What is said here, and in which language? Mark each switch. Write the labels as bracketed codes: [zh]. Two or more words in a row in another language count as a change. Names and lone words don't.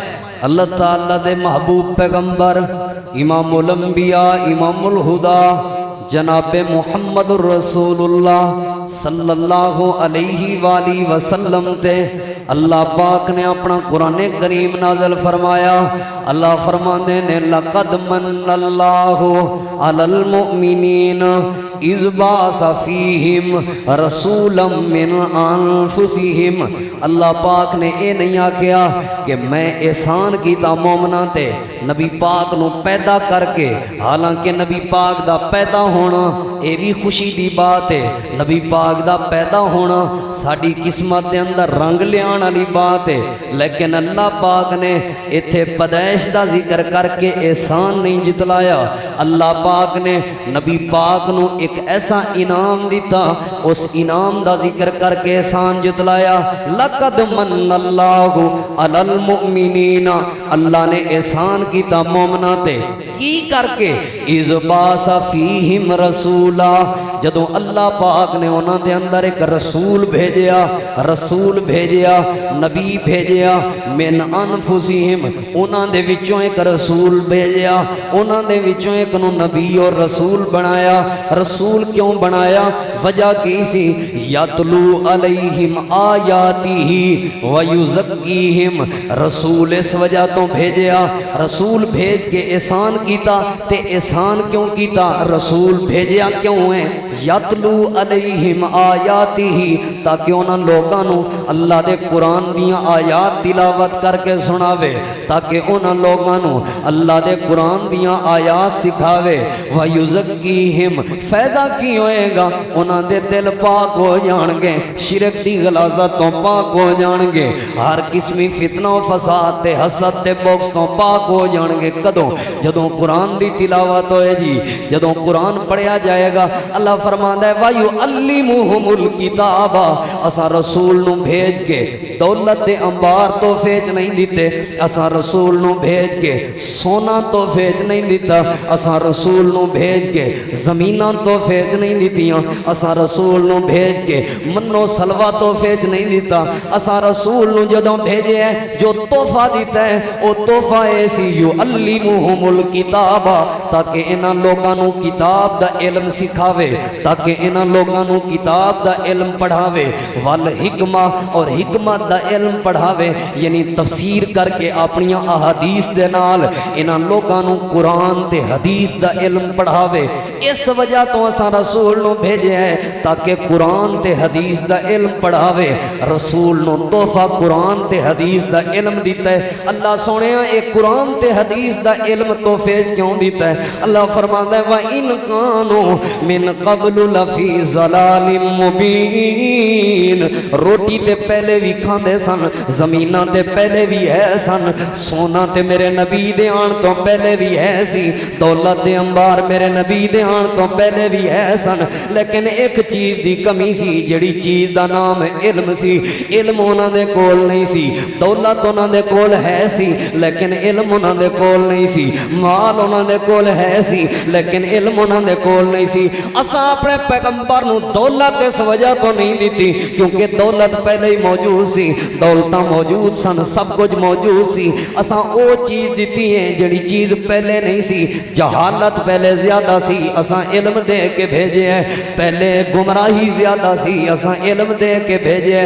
[pa] اللہ تعالیٰ دے محبوب پیغمبر [ar] امام الانبیاء امام الہدا [pa] جناب محمد الرسول اللہ [ar] صلی اللہ علیہ وآلہ وسلم [pa] تے اللہ پاک نے اپنا قرآن کریم نازل فرمایا. اللہ فرماندے نے [ar] لقد من اللہ علی المؤمنین اذ بعث فیہم رسولا من انفسہم. [pa] اللہ پاک نے اے نہیں آکھیا کہ میں احسان کیتا مومناں تے نبی پاک نو پیدا کر کے، حالانکہ نبی پاک دا پیدا ہونا اے بھی خوشی دی بات ہے. نبی پاک دا پیدا ہونا ساڈی قسمت دے اندر رنگ لیان والی بات ہے، لیکن اللہ پاک نے ایتھے پیدائش دا ذکر کر کے احسان نہیں جتلایا. اللہ پاک نے نبی پاک نو ایک ایسا انعام دیتا، اس انعام دا ذکر کر کے احسان جتلایا. [ar] لقد من اللہ علی المؤمنین، [pa] اللہ نے احسان کیتا مومناں تے کی کر کے [ar] اذ بعث فیہم رسولا، [pa] جدوں اللہ پاک نے انہاں دے اندر ایک رسول بھیجیا، رسول بھیجیا، نبی بھیجیا. [ar] من انفسہم، [pa] انہاں دے وچوں ایک رسول بھیجیا، انہاں دے وچوں ایک نو نبی اور رسول بنایا. رسول کیوں بنایا؟ وجہ کی سی؟ [ar] یتلو علیہم آیاتہ ویزکیہم. [pa] رسول اس وجہ تو بھیجیا، رسول بھیج کے احسان کیتا. تے احسان کیوں کیتا؟ رسول بھیجیا کیوں ہے؟ [ar] یتلو علیہم آیاتہ، [pa] تاکہ انہاں لوگاں نو اللہ دے قرآن دیاں آیات تلاوت کر کے سناوے، تاکہ انہاں لوگاں نو اللہ دے قرآن دیاں آیات سکھاوے. ویزکیہم، فائدہ کی ہوئے گا؟ انہاں دے دل پاک ہو جان گے، شرک دی غلاظت تو پاک ہو جان گے، ہر قسمی فتنہ و فساد تے حسد تے بغض تو پاک ہو جان گے. کدوں؟ جدوں قرآن دی تلاوت ہوئے جی، جدوں قرآن پڑھیا جائے گا. اللہ فرماندا ہے [ar] وَيُعَلِّمُهُمُ الْكِتَابَ، [pa] اساں رسول نو بھیج کے دولت دے انبار تو فیچ نہیں دیتے، اساں رسول نو بھیج کے سونا تو فیچ نہیں دیتا، اساں رسول نو بھیج کے زمیناں تو فیچ نہیں دیتیاں، اساں رسول نو بھیج کے منو سلوہ تو فیچ نہیں دیتا. اساں رسول نو جدوں بھیجے ہے جو تحفہ دیتا ہے او تحفہ ایسی [ar] یعلمہم الکتاب، [pa] تاکہ انہاں لوگاں نو کتاب دا علم سکھاوے، تاکہ انہاں لوگاں نو کتاب دا علم پڑھاوے. والحکمہ، اور حکمت دا علم پڑھاوے، یعنی تفسیر کر کے اپنی احادیث دے نال انہاں لوگاں نو قرآن تے حدیث دا علم پڑھاوے. اس وجہ تو اساں رسول نو بھیجے ہیں تاکہ قرآن تے حدیث دا علم پڑھاوے. رسول نو تحفہ قرآن تے حدیث دا علم دیتا ہے. اللہ سونے ایک قرآن تے حدیث دا علم تحفے کیوں دیتا ہے؟ [ur] اللہ فرماتا ہے [ar] وَإِن كَانُوا مِن قَبْلُ لَفِي ضَلَالٍ مُبِينٍ. [pa] روٹی تے پہلے بھی کھاندے سن، زمیناں تے پہلے بھی ہے سن، سونا تے میرے نبی دے آن تو پہلے بھی ہے سی، دولت دے انبار میرے نبی دے آن تو پہلے بھی ہے سن. لیکن ایک چیز دی کمی سی، جڑی چیز دا نام علم سی. علم انہاں دے کول نہیں سی، دولت انہاں دے کول ہے سی لیکن علم انہاں دے کول نہیں سی، مال انہاں دے کول ہے سی لیکن علم انہاں دے کول نہیں سی. اساں اپنے پیغمبر نو دولت اس وجہ تو نہیں دیتی کیونکہ دولت پہلے ہی موجود سی، دولتاں موجود سن، سب کچھ موجود سی. اساں او چیز دیتی ہے جڑی چیز پہلے نہیں سی. جہالت پہلے زیادہ سی، اساں علم دے کے بھیجے ہیں. پہلے گمراہی زیادہ سی، اساں علم دے کے بھیجے ہیں.